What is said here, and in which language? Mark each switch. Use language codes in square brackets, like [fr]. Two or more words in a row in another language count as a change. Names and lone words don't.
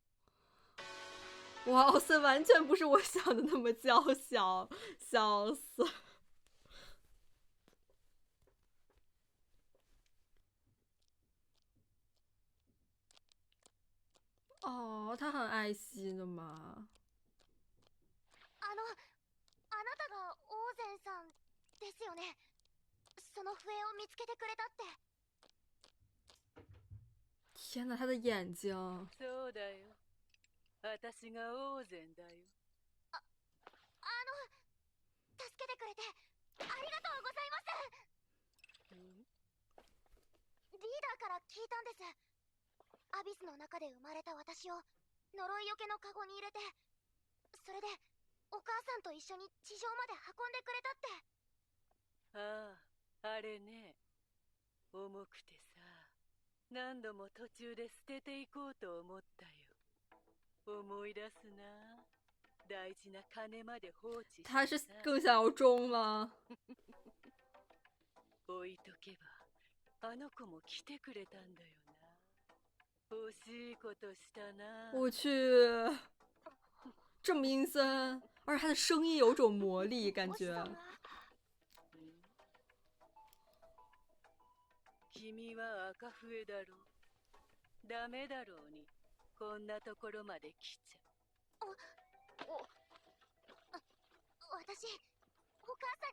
[zh] 哇，奥森完全不是我想的那么娇小，笑死！哦，他很爱惜的嘛。 [ja] あなたがオーゼンさんですよね。その笛を見つけてくれたって。 [zh] 天哪，他的眼睛。 [ja] そうだよ。私がオーゼンだよ。助けてくれてありがとうございます。リーダーから聞いたんです。アビスの中で生まれた私を呪いよけのカゴに入れて、それでお母さんと一緒に地上まで運んでくれたって。ああ、あれね。重くてさ、何度も途中で捨てていこうと思ったよ。思い出すな。大事な金まで放置して。 [zh] 他是更想要钟吗？ [ja] 置いとけば、あの子も来てくれたんだよな。欲しいことしたな。 [zh] 我去，这么阴森，而且他的声音有种魔力，感觉。 [ja] 君は赤笛だろ。ダメだろうに、こんなところまで来ちゃ。私、お